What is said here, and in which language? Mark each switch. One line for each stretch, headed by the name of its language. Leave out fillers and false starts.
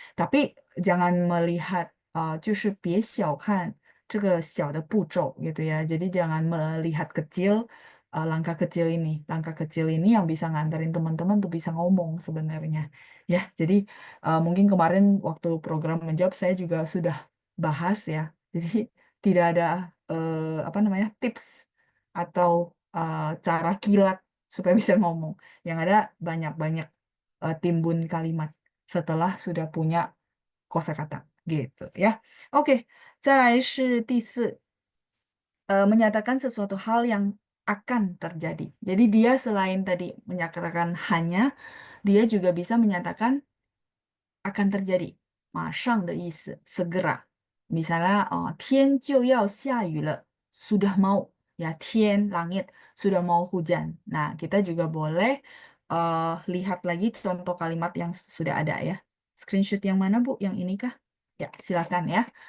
Indonesian: Tapi jangan melihat
Chinese: 就是别小看这个小的步骤gitu ya.
Indonesian: Jadi jangan melihat kecil langkah kecil ini. Langkah kecil ini yang bisa nganterin teman-teman tuh bisa ngomong sebenarnya. Ya, jadi mungkin kemarin waktu program menjawab saya juga sudah bahas ya. Jadi tidak ada apa namanya tips atau cara kilat supaya bisa ngomong. Yang ada banyak-banyak timbun kalimat setelah sudah punya kosakata gitu ya. Oke,
Chinese: 再来是第4,
Indonesian: menyatakan sesuatu hal yang akan terjadi. Jadi dia selain tadi menyatakan hanya, dia juga bisa menyatakan akan terjadi.
Chinese: 马上的意思, segera.
Indonesian: Misalnya,
Chinese: 天就要下雨了,
Indonesian: sudah mau. Ya, 天, langit, sudah mau hujan. Nah, kita juga boleh lihat lagi contoh kalimat yang sudah ada ya. Screenshot yang mana, Bu? Yang ini kah? Ya, silakan ya.